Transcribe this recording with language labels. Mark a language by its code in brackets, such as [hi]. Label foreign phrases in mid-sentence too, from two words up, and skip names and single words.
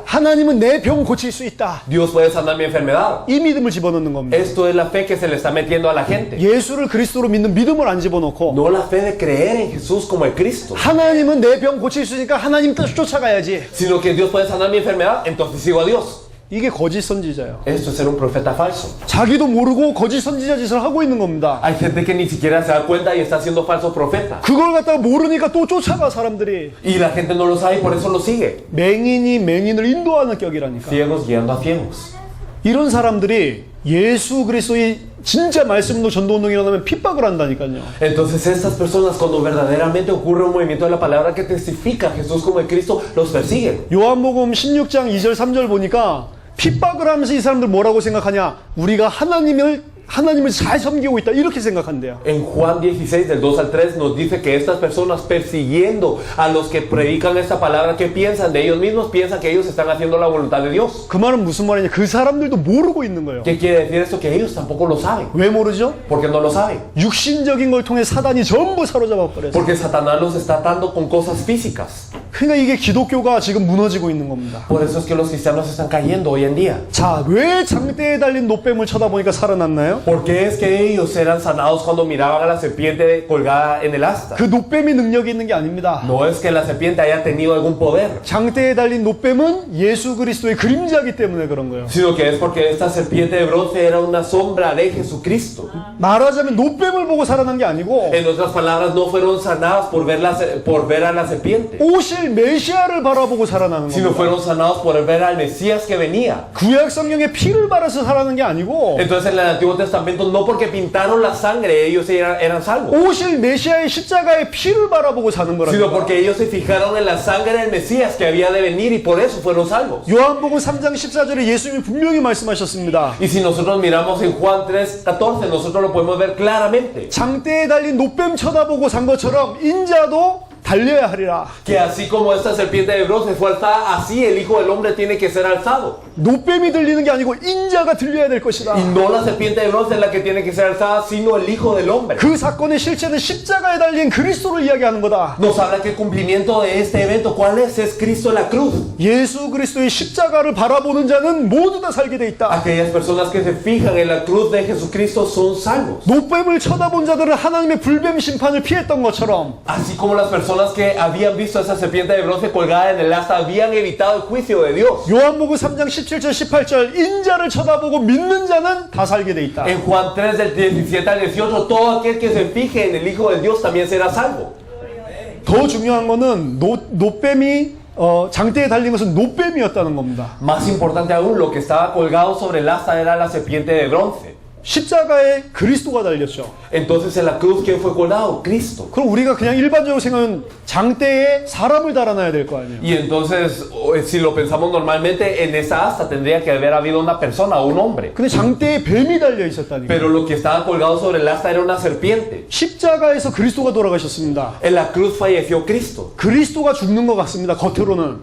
[ko] 하나님은 내 병 고칠 수 있다. [es] Dios puede sanar mi enfermedad. [ko] 이 믿음을 집어넣는 겁니다. [es] Esto es la fe que se le está metiendo a la gente. [ko] 예수를 그리스도로 믿는 믿음을 안 집어넣고 [es] No la fe de creer en Jesús como el Cristo, [ko] 하나님은 내 병 고칠 수 있으니까 하나님 뜻 쫓아가야지. [es] sino que Dios puede sanar mi enfermedad, entonces sigo a Dios. [ko] 이게 거짓 선지자예요. [es] Esto es ser un profeta falso. [ko] 자기도 모르고 거짓 선지자 짓을 하고 있는 겁니다. [es] Hay gente que ni siquiera se da cuenta y está siendo falso profeta. [ko] 그걸 갖다가 모르니까 또 쫓아가 사람들이. [es] Y la gente no lo sabe y por eso lo sigue. [ko] 맹인이 맹인을 인도하는 격이라니까. [es] Ciegos guiando a ciegos. [ko] 이런 사람들이 예수 그리스도의 진짜 말씀도 전도운동이 일어나면 핍박을 한다니까요. [es] Entonces estas personas cuando verdaderamente ocurre un movimiento de la palabra que testifica a Jesús como el Cristo, los persiguen. [ko] 요한복음 16장 2절 3절 보니까 핍박을 하면서 이 사람들 뭐라고 생각하냐? 우리가 하나님을 잘 섬기고 있다 이렇게 생각한대요. [es] En Juan 16 del 2 al 3 nos dice que estas personas persiguiendo a los que predican esta palabra, ¿qué piensan de ellos mismos? Piensan que ellos están haciendo la voluntad de Dios. [ko] 그 말은 무슨 말이냐? 그 사람들도 모르고 있는 거예요. [es] ¿Qué quiere decir esto? Que ellos tampoco lo saben. [ko] 왜 모르죠? [es] Porque no lo saben. [ko] 육신적인 걸 통해 사단이 전부 사로잡아 버렸어요. [es] Porque Satanás los está atando con cosas físicas. [ko] 그러니까 이게 기독교가 지금 무너지고 있는 겁니다. [es] Por eso es que los cristianos están cayendo hoy en día. [ko] 자, 왜 장대에 달린 노뱀을 쳐다보니까 살아났나요? [es] ¿Por qué es que ellos eran sanados cuando miraban a la serpiente colgada en el asta? [ko] 그 노뱀이 능력이 있는 게 아닙니다. [es] No es que la serpiente haya tenido algún poder, [ko] 장대에 달린 노뱀은 예수 그리스도의 그림자이기 때문에 그런 거예요. [es] sino que es porque esta serpiente de bronce era una sombra de Jesucristo. [ko] 말하자면 노뱀을 보고 살아난 게 아니고 [es] En otras palabras, no fueron sanadas por ver a la serpiente, [ko] 오실 메시아를 바라보고 살아나는 [es] sino [ko] 겁니다. [es] fueron sanados por ver al Mesías que venía. [ko] 구약 성경에 피를 바라서 살아나는 게 아니고 [es] Entonces en el Antiguo Testamento no porque pintaron la sangre ellos eran salvos, [ko] 오실 메시아의 십자가의 피를 바라보고 사는 [es] sino [ko] 거라고요. [es] porque ellos se fijaron en la sangre del Mesías que había de venir y por eso fueron salvos. [ko] 요한복음 3장 14절에 예수님이 분명히 말씀하셨습니다. [es] Y si nosotros miramos en Juan 3:14, nosotros lo podemos ver claramente. [ko] 장대에 달린 노뱀 쳐다보고 산 것처럼 인자도 달려야 하리라. [es] Que así como esta serpiente de bronce fue alzada, así el Hijo del Hombre tiene que ser alzado. [ko] 노뱀이 들리는 게 아니고 인자가 들려야 될 것이다. [es] Y no la serpiente de bronce es la que tiene que ser alzada, sino el Hijo del Hombre. [ko] 그 사건의 실체는 십자가에 달린 그리스도를 이야기하는 거다. [es] Nos habla que el cumplimiento de este evento, ¿cuál es? Es Cristo en la cruz. [ko] 예수 그리스도의 십자가를 바라보는 자는 모두 다 살게 돼 있다. [es] Aquellas personas que se fijan en la cruz de Jesucristo son salvos. [ko] 노뱀을 쳐다본 자들은 하나님의 불뱀 심판을 피했던 것처럼 [es] Así como las personas que habían visto a esa serpiente de bronce colgada en el asta habían evitado el juicio de Dios. [ko] 요한복음 3장 17절 18절 인자를 쳐다보고 믿는 자는 다 살게 돼 있다. [es] En Juan 3 del 17 al 18, todo aquel que se fije en el Hijo de Dios también será salvo. [ko] 더 중요한 거는 노뱀이 장대에 달린 것은 노뱀이었다는 겁니다. [es] Más importante aún, lo que estaba colgado sobre el asta era la serpiente de bronce. [ko] 십자가에 그리스도가 달렸죠. [es] Entonces en la cruz, ¿quién fue colgado? Cristo. [ko] 그럼 우리가 그냥 일반적으로 생각하면 장대에 사람을 달아놔야 될 거 아니에요. [es] Y entonces, si lo pensamos normalmente, en esa asta tendría que haber habido una persona o un hombre. [ko] 근데 장대에 뱀이 달려 있었다니까. [es] Pero lo que estaba colgado sobre el asta era una serpiente. [ko] 십자가에서 그리스도가 돌아가셨습니다. [es] En la cruz falleció Cristo. [ko] 그리스도가 죽는 것 같습니다. 겉으로는.